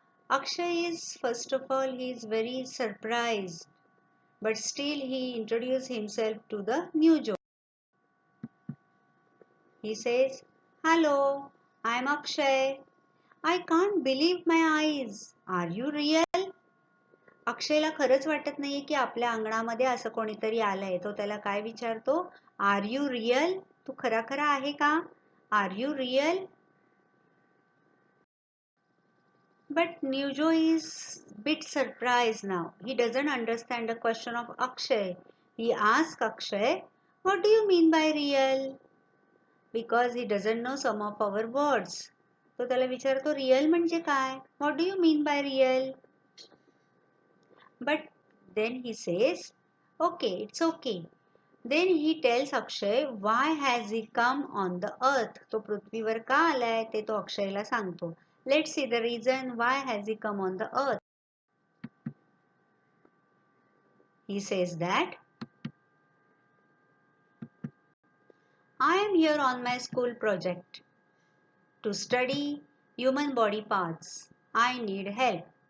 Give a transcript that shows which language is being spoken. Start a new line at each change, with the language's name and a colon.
English: Akshay is, first of all, he is very surprised, but still he introduced himself to the Newjo. He says, "Hello, I am Akshay. I can't believe my eyes. Are you real?"
Marathi: अक्षयला खरंच वाटत नाहीये की आपल्या अंगणामध्ये असं कोणीतरी आलंय. तो त्याला काय विचारतो?
English: Are you real?
Marathi: तू खरा खरा आहे का? R you real?
English: But Nujo is bit surprised now. He doesn't understand the question of Akshay. He asks Akshay, what do you mean by real? Because he doesn't know some of our words.
Marathi: तो त्याला विचारतो real म्हणजे काय?
English: What do you mean by real? But then he says, okay, it's okay. Then he tells Akshay why has he come on the earth.
Marathi: तो पृथ्वीवर का आलाय ते तो अक्षयला सांगतो.
English: Let's see the reason why has he come on the earth. He says that I am here on my school project to study human body parts. I need help.